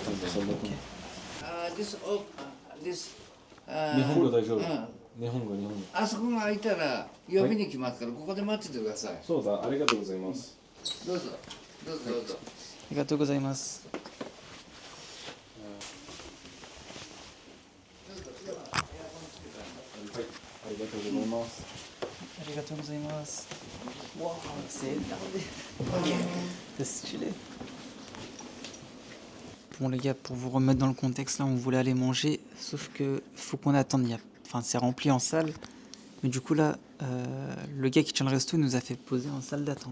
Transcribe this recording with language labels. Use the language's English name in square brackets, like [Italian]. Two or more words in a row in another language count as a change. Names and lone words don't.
[Japanese] this 日本語大丈夫。うん日本語。あそこが空いたら呼びに来ますからここで待っててください。そうだ、ありがとうございます。どうぞどうぞどうぞ。ありがとうございます。ありがとうございます。 [French] ありがとうございます。Waouh, c'est énorme. C'est stylé. Bon les gars, pour vous remettre dans le contexte, là on voulait aller manger, sauf que faut qu'on attende. Enfin, c'est rempli en salle, mais du coup là, le gars qui tient le resto nous a fait poser en salle d'attente.